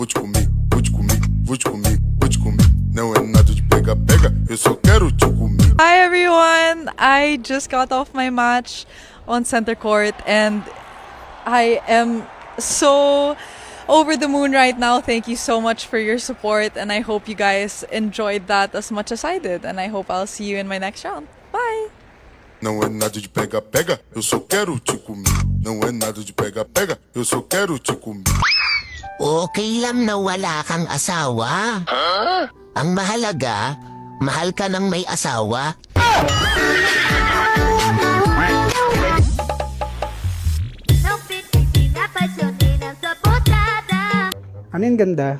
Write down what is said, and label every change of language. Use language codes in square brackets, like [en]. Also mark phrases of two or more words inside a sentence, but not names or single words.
[pt] Não é nada de pega, pega, eu só quero te comer. [en] Hi everyone! I just got off my match on center court and I am so over the moon right now. Thank you so much for your support and I hope you guys enjoyed that as much as I did and I hope I'll see you in my next round. Bye! [pt] Não é nada de pega, pega, eu só quero te comer. Não é nada de pega, pega, eu só quero te comer. [tl] Okay lang na wala kang asawa. Ang mahalaga, mahal ka ng may asawa. Ano yung ganda?